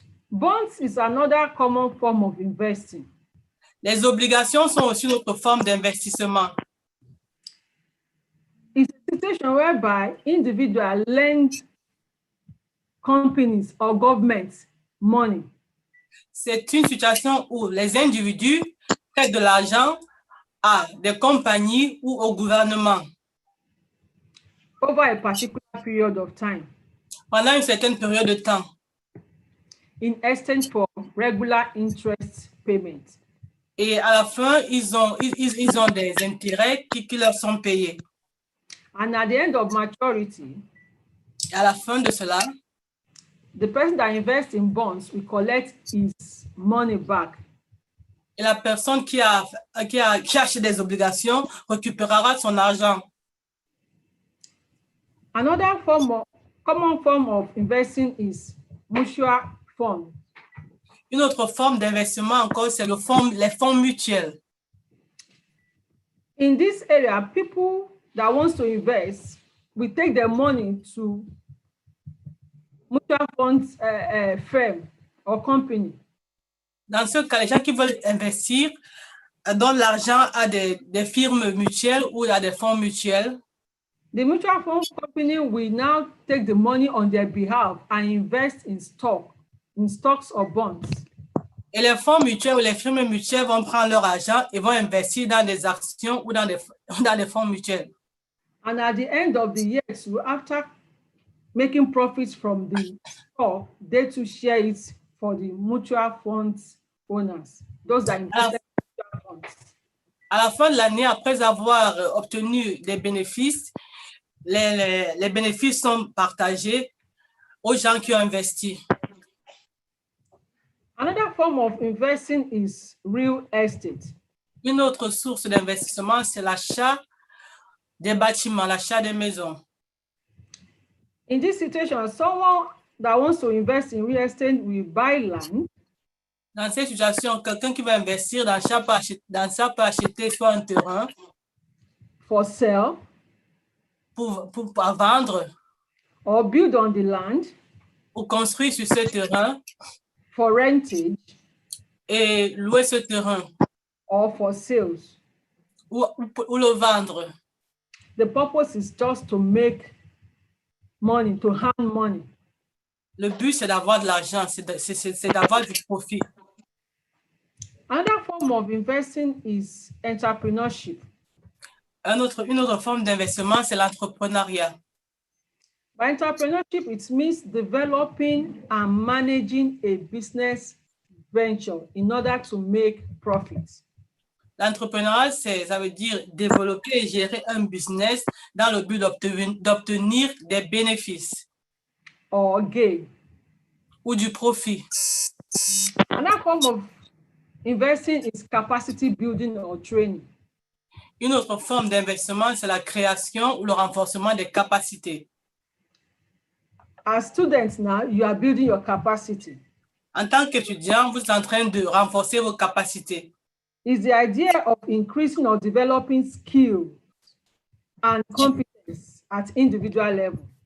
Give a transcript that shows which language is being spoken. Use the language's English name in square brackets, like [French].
[English] Bonds is another common form of investing. [French] Les obligations sont aussi une autre forme d'investissement. [English] It's a situation whereby individuals lend companies or governments money. [French] C'est une situation où les individus prêtent de l'argent à des compagnies ou au gouvernement [English] Over a particular period of time [French] pendant une certaine période de temps [English] in exchange for regular interest payments. [French] et à la fin, ils ont des intérêts qui leur sont payés. [English] And at the end of maturity, [French] Et à la fin de cela, [English] the person that invests in bonds will collect his money back. [French] et la personne qui a acheté des obligations récupérera son argent. [English] Another common form of investing is mutual fund. [French] Une autre forme d'investissement encore, c'est les fonds mutuels. [English] In this area, people that wants to invest will take their money to mutual funds firm or company. [French] Dans ce cas, les gens qui veulent investir donnent l'argent à des firmes mutuelles ou à des fonds mutuels. [English] The mutual fund company will now take the money on their behalf and invest in stocks or bonds. [French] Et les fonds mutuels ou les firmes mutuelles vont prendre leur argent et vont investir dans des actions ou dans des fonds mutuels. [English] And at the end of the year, so after making profits from the stock, they to share it for the mutual funds owners, those that invested in mutual funds. [French] À la fin de l'année, après avoir obtenu des bénéfices, les bénéfices sont partagés aux gens qui ont investi. [English] Another form of investing is real estate. [French] Une autre source d'investissement, c'est l'achat des bâtiments, l'achat des maisons. [English] In this situation, someone that wants to invest in real estate will buy land. [French] Dans cette situation, quelqu'un qui va investir dans ça peut acheter soit un terrain [English] For sale [French] pour vendre [English] or build on the land [French] ou construire sur ce terrain [English] for rentage [French] et louer ce terrain [English] or for sales. [French] ou le vendre. [English] The purpose is just to make money, to earn money. [French] Le but, c'est d'avoir de l'argent, c'est d'avoir du profit. [English] Another form of investing is entrepreneurship. [French] Une autre forme d'investissement, c'est l'entrepreneuriat. [English] By entrepreneurship, it means developing and managing a business venture in order to make profits. [French] L'entrepreneuriat, ça veut dire développer et gérer un business dans le but d'obtenir des bénéfices [English] Or gain. [French] ou du profit. [English] Another form of investing is capacity building or training. [French] Une autre forme d'investissement, c'est la création ou le renforcement des capacités. [English] As students now, you are building your capacity. [French] En tant qu'étudiant, vous êtes en train de renforcer vos capacités. [English] It's the idea of increasing or developing skills and competence at individual level.